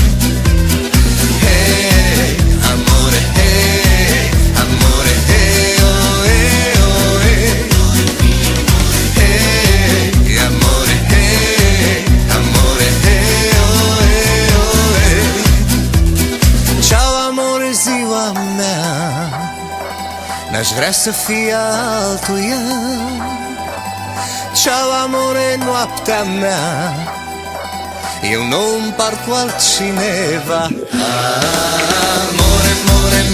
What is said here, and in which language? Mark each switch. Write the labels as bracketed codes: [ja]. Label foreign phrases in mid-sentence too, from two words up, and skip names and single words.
[ro] Hey, amore, hey, amore, hey, oh, hey, oh, hey. Hey, amore, hey, amore, hey, oh, hey, oh, hey. Ceau, amore, ziua mea, n-aș vrea să fie altuia. Ceau, amore, noaptea mea, eu nu împart cu altcineva. [it] Amore, amore